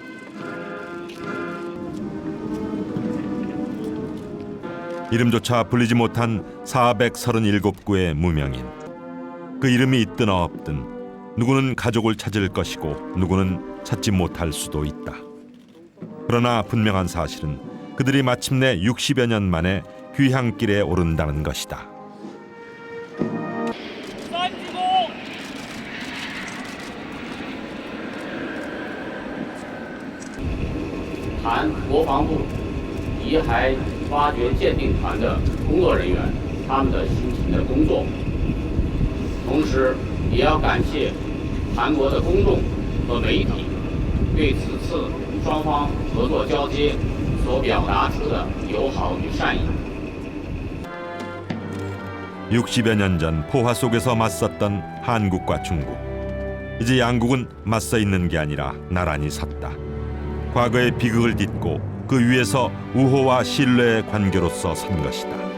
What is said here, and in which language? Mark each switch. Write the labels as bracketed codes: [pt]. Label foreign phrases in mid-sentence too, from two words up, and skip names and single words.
[ko] 이름조차 불리지 못한 437구의 무명인. 그 이름이 있든 없든 누구는 가족을 찾을 것이고 누구는 찾지 못할 수도 있다. 그러나 분명한 사실은 그들이 마침내 60여 년 만에 귀향길에 오른다는 것이다. [zh] 韩国防部遗骸发掘鉴定团的工作人员他们的辛勤的工作，同时也要感谢韩国的公众和媒体对此次双方合作交接所表达出的友好与善意。 [ko] 60여 년 전 포화 속에서 맞섰던 한국과 중국. 이제 양국은 맞서 있는 게 아니라 나란히 섰다. 과거의 비극을 딛고 그 위에서 우호와 신뢰의 관계로서 선 것이다.